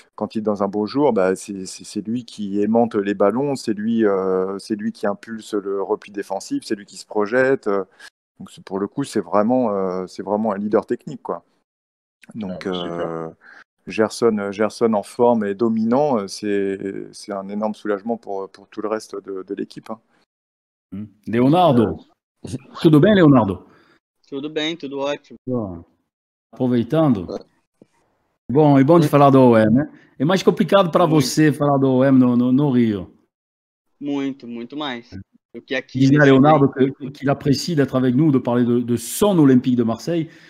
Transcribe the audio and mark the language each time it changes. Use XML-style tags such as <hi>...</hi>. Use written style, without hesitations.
<fr>Quand il est dans un beau jour, c'est lui qui aimante les ballons, c'est lui qui impulse le repli défensif, c'est lui qui se projette. Donc pour le coup, c'est vraiment un leader technique, quoi. Donc Gerson en forme et dominant, c'est un énorme soulagement pour tout le reste de l'équipe. Hein.</fr> <pt>Leonardo, tudo bem, Leonardo? Tudo bem, tudo ótimo. Aproveitando. Bom, é bom de falar do OM, né? É mais complicado para você falar do OM no Rio. Muito mais. Do que aqui.</pt> <fr>Disait à Leonardo qu'il apprécie d'être avec nous, de parler de son Olympique de Marseille.</fr>